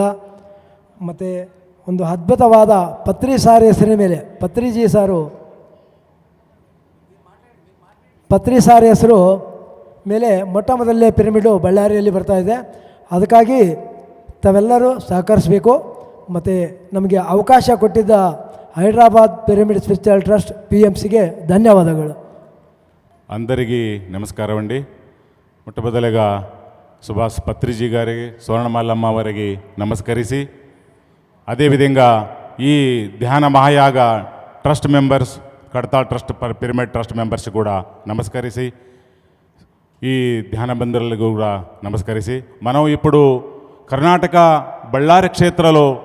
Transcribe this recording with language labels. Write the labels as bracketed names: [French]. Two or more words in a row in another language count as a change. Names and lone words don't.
[Kannada] ಮತ್ತು ಒಂದು ಅದ್ಭುತವಾದ ಪತ್ರಿ ಸಾರ್ ಹೆಸರಿನ ಮೇಲೆ, ಪತ್ರಿಜಿ ಸಾರು ಪತ್ರಿ ಸಾರ್ ಹೆಸರು ಮೇಲೆ ಮೊಟ್ಟ ಮೊದಲನೇ ಪಿರಮಿಡು ಬಳ್ಳಾರಿಯಲ್ಲಿ ಬರ್ತಾಯಿದೆ. ಅದಕ್ಕಾಗಿ ತಾವೆಲ್ಲರೂ ಸಹಕರಿಸಬೇಕು. ಮತ್ತು ನಮಗೆ ಅವಕಾಶ ಕೊಟ್ಟಿದ್ದ హైదరాబాద్ పిరమిడ్ స్పిరిచువల్ ట్రస్ట్ పిఎంసిಗೆ ధన్యవాదాలు. [Telugu] అందరికీ నమస్కారం అండి. మొట్టమొదటిగా సుభాష్ పత్రిజీ గారికి స్వర్ణమాలమ్మ వారికి నమస్కరిసి, అదేవిధంగా ఈ ధ్యాన మహాయాగ [English] trust members, [Telugu] కడతాల్ ట్రస్ట్ పిరమిడ్ [English] trust members [Telugu] కూడా నమస్కరిసి, ఈ ధ్యాన బంధువులకు కూడా నమస్కరిసి, మనం ఇప్పుడు కర్ణాటక బళ్ళారి క్షేత్రలో